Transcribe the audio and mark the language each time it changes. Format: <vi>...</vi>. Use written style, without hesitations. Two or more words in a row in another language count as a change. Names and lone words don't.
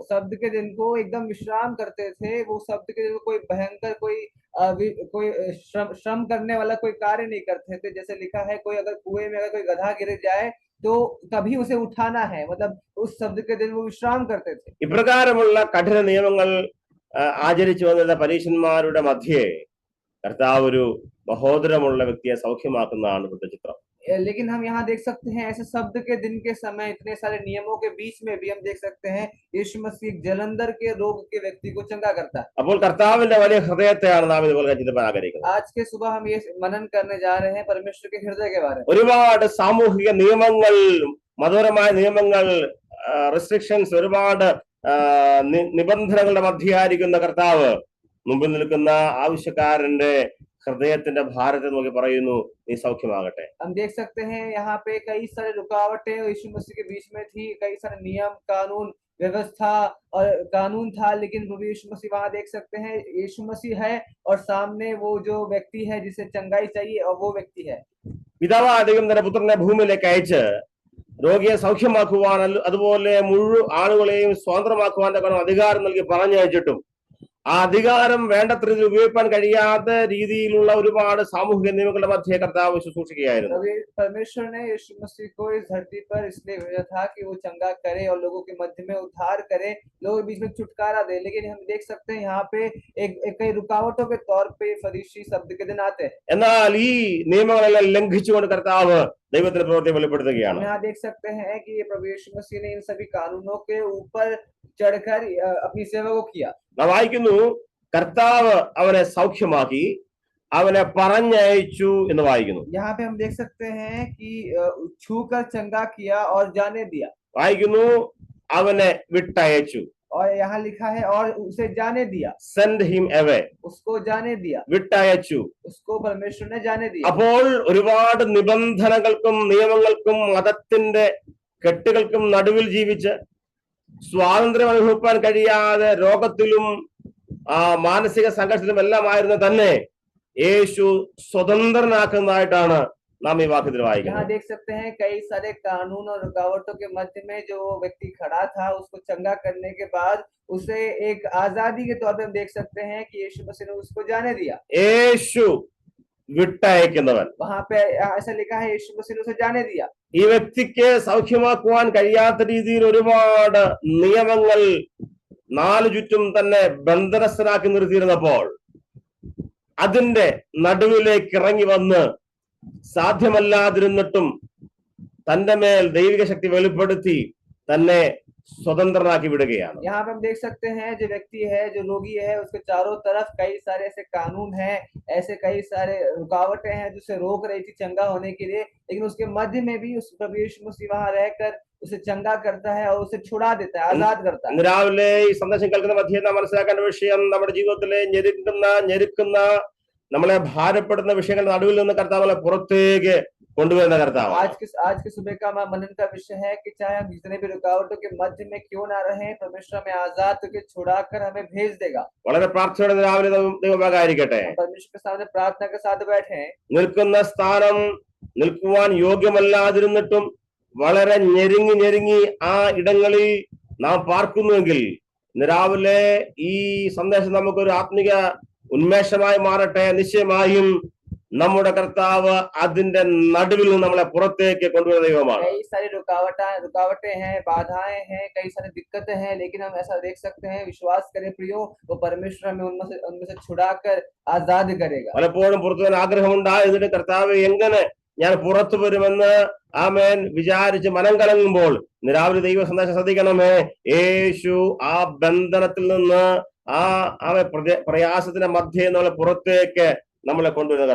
<hi>शब्द के दिन को एकदम विश्राम करते थे. वो शब्द के दिन को कोई भयंकर कोई श्रम करने वाला कोई कार्य नहीं करते थे. जैसे लिखा है, कोई अगर कुएं में अगर कोई गधा गिर जाए तो तभी उसे उठाना है, मतलब उस शब्द के दिन वो विश्राम करते थे.</hi> <ml>ഇപ്രകാരമുള്ള കഠിന നിയമങ്ങൾ ആചരിച്ചു വന്നിരുന്ന പരീശന്മാരുടെ മധ്യേ കർത്താവ് ഒരു മഹോദരമുള്ള വ്യക്തിയെ സൗഖ്യമാക്കുന്നതാണ് ഇവിടുത്തെ ചിത്രം.</ml> <hi>लेकिन हम यहाँ देख सकते हैं ऐसे शब्द के दिन के समय इतने सारे नियमों के बीच में भी हम देख सकते हैं यीशु मसीह जलंधर के रोग के व्यक्ति को चंगा करता है.</hi> <ml>അപ്പോൾ കർത്താവിന്റെ വലിയ ഹൃദയത്തെയാണ് നാം ഇതുപോലെ ചിന്തിക്കാൻ ആഗ്രഹിക്കുന്നത്.</ml> <hi>आज के सुबह हम ये मनन करने जा रहे हैं परमेश्वर के हृदय के बारे में.</hi> <ml>ഒരുപാട് സാമൂഹിക നിയമങ്ങൾ, മതപരമായ നിയമങ്ങൾ, റെസ്ട്രിക്ഷൻസ്, ഒരുപാട് നിബന്ധനകളുടെ മധ്യയായിരിക്കുന്ന കർത്താവ് മുമ്പിൽ നിൽക്കുന്ന ആവശ്യക്കാരന്റെ ഹൃദയത്തിന്റെ ഭാരത്തെ നോക്കി പറയുന്നു, നീ സൗഖ്യമാകട്ടെ.</ml> <hi>हम देख सकते हैं यहाँ पे कई सारे रुकावटें यीशु मसीह के बीच में थी, कई सारे नियम कानून व्यवस्था और कानून था, लेकिन प्रभु यीशु मसीह वहां देख सकते हैं यीशु मसीह है और सामने वो जो व्यक्ति है जिसे चंगाई चाहिए और वो व्यक्ति है.</hi> <ml>പിതാവായ ദൈവം തന്റെ പുത്രനെ ഭൂമിയിലേക്ക് അയച്ച് രോഗിയെ സൗഖ്യമാക്കുവാൻ, അതുപോലെ മുഴുവൻ ആളുകളെയും സ്വതന്ത്രമാക്കുവാൻ അധികാരം നൽകി പറഞ്ഞയച്ചിട്ടും ആ അധികാരം വേണ്ടത്ര രീതിയിൽ ഉപയോഗിക്കാൻ കഴിയാത്ത രീതിയിലുള്ള ഒരുപാട് സാമൂഹിക നിയമങ്ങളുടെ മധ്യേ കർത്താവ് ശുശ്രൂഷിക്കുകയായിരുന്നു.</ml> <hi>परमेश्वर ने यीशु मसीह को इस धरती पर इसलिए भेजा था कि वो चंगा करे और लोगों के मध्य में उद्धार करे, लोगों के बीच में छुटकारा दे. लेकिन हम देख सकते हैं यहाँ पे कई रुकावटों के तौर पे फरीसी शब्द के दिन आते हैं.</hi> <ml>എന്നാൽ ഈ നിയമങ്ങളെല്ലാം ലംഘിച്ചുകൊണ്ട് കർത്താവ് ദൈവത്തിന്റെ പ്രവൃത്തി വെളിപ്പെടുത്തുകയാണ്.</ml> <hi>यहाँ देख सकते हैं कि ये प्रभु यीशु मसीह ने इन सभी कानूनों के ऊपर चढ़कर अपनी सेवा को किया.</hi> <ml>നാം വായിക്കുന്നു, കർത്താവ് അവനെ സൗഖ്യമാക്കി അവനെ പറഞ്ഞയച്ചു എന്ന് വായിക്കുന്നു.</ml> <hi>यहाँ पे हम देख सकते हैं कि छूकर चंगा किया और जाने दिया.</hi> <ml>വായിക്കുന്നു, അവനെ വിട്ടയച്ചു.</ml> <hi>और यहाँ लिखा है और उसे जाने दिया.</hi> <en>Send him away.</en> <hi>उसको जाने दिया.</hi> <ml>വിട്ടയച്ചു.</ml> <hi>उसको परमेश्वर ने जाने दिया.</hi> <ml>അപ്പോൾ ഒരുപാട് നിബന്ധനകൾക്കും നിയമങ്ങൾക്കും മതത്തിന്റെ കെട്ടുകൾക്കും നടുവിൽ ജീവിച്ച് സ്വാതന്ത്ര്യം അനുഭവിക്കാൻ കഴിയാതെ രോഗത്തിലും മാനസിക സംഘർഷത്തിലും എല്ലാമായിരുന്ന തന്നെ യേശു സ്വതന്ത്രനാക്കുന്നതായിട്ടാണ് नाम ये वाक्य दिलवाएगा।</ml> <hi>यहाँ देख सकते हैं कई सारे कानून और रुकावटों के मध्य में जो व्यक्ति खड़ा था उसको चंगा करने के बाद उसे एक आजादी के तौर पे हम देख सकते हैं कि यीशु मसीह ने उसको जाने दिया।</hi> <ml>യേശു വിട്ടയക്കുന്നവൻ,</ml> <hi>वहां पे ऐसा लिखा है यीशु मसीह ने उसे जाने दिया।</hi> <ml>ഈ വ്യക്തിക്ക് സൗഖ്യമാക്കുവാൻ കഴിയാത്ത രീതിയിൽ ഒരുപാട് നിയമങ്ങൾ നാലു ചുറ്റും തന്നെ ബന്ധനസ്ഥനാക്കി നിർത്തിയിരുന്നപ്പോൾ അതിന്റെ നടുവിലേക്ക് ഇറങ്ങി വന്ന് സാധ്യമല്ലാതിരുന്നിട്ടും തന്റെ മേൽ ദൈവിക ശക്തി വെളിപ്പെടുത്തി തന്നെ സ്വതന്ത്രനാക്കി വിടുകയാണ്.</ml> <hi>यहाँ पे हम देख सकते हैं जो व्यक्ति है, जो रोगी है, उसके चारों तरफ कई सारे ऐसे कानून हैं, ऐसे कई सारे रुकावटें हैं जो उसे रोक रही थी चंगा होने के लिए, लेकिन उसके मध्य में भी उस प्रभु यीशु मसीह वहां रहकर उसे चंगा करता है और उसे छुड़ा देता है, आजाद करता है।</hi> <ml>ഇന്ന് രാവിലെ ഈ സന്ദേശം കേൾക്കുന്ന മധ്യേ നാം മനസ്സിലാക്കേണ്ട വിഷയം, നമ്മുടെ ജീവിതത്തിലെ ഞെരുക്കുന്ന നമ്മളെ ഭാരപ്പെടുന്ന വിഷയങ്ങളുടെ നടുവിൽ നിന്ന് കർത്താവ് പുറത്തേക്ക് കൊണ്ടുവരുന്ന കർത്താവ്.</ml> <hi>आज के सुबह का मनन का विषय है कि चाहे हम जितने भी रुकावटों के मध्य में क्यों ना रहे, परमेश्वर हमें आजाद करके छुड़ाकर हमें भेज देगा।</hi> <ml>വളരെ പ്രാർത്ഥനയോടെ രാവിലെ ദൈവമായിരിക്കട്ടെ.</ml> <hi>परमेश्वर के सामने प्रार्थना के साथ बैठे हैं।</hi> <ml>നിൽക്കുന്ന സ്ഥാനം നിൽക്കുവാൻ യോഗ്യമല്ലാതിരുന്നിട്ടും വളരെ ഞെരുങ്ങി ആ ഇടങ്ങളിൽ നാം പാർക്കുന്നുവെങ്കിൽ രാവിലെ ഈ സന്ദേശം നമുക്കൊരു ആത്മിക ഉന്മേഷമായി മാറട്ടെ. നിശ്ചയമായും നമ്മുടെ കർത്താവ് അതിന്റെ നടുവിൽ നിന്ന് നമ്മളെ പുറത്തേക്ക് കൊണ്ടുവരുന്ന ദൈവമാണ്.</ml> <hi>कई सारी रुकावटें हैं, बाधाएं हैं, कई सारी दिक्कतें हैं, लेकिन हम ऐसा देख सकते हैं, विश्वास करें प्रियो, वो परमेश्वर हमें उनमें से छुड़ाकर आजाद करेगा।</hi> <ml>പലപ്പോഴും പുറത്തു വരാൻ ആഗ്രഹമുണ്ടായി, എന്നിട്ട് കർത്താവ് എങ്ങനെ ഞാൻ പുറത്തു വരുമെന്ന് ആമേൻ വിചാരിച്ച് മനം കലങ്ങുമ്പോൾ രാവിലെ ദൈവ സന്ദേശം ശ്രദ്ധിക്കണമേ. യേശു ആ ബന്ധനത്തിൽ നിന്ന് ആ പ്രയാസത്തിന്റെ മധ്യേ നമ്മളെ പുറത്തേക്ക് നമ്മളെ കൊണ്ടുവരുന്ന</ml>